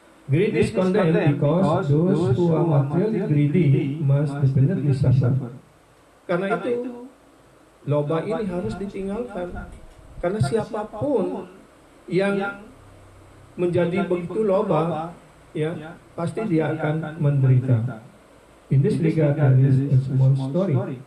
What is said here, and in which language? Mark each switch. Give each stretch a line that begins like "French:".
English: Greed is condemned because those who are materially greedy must definitely suffer.
Indonesian: Karena itu loba ini harus ditinggalkan. Karena siapapun yang menjadi begitu loba, ya, pasti dia akan menderita.
English: In this regard there is a small story.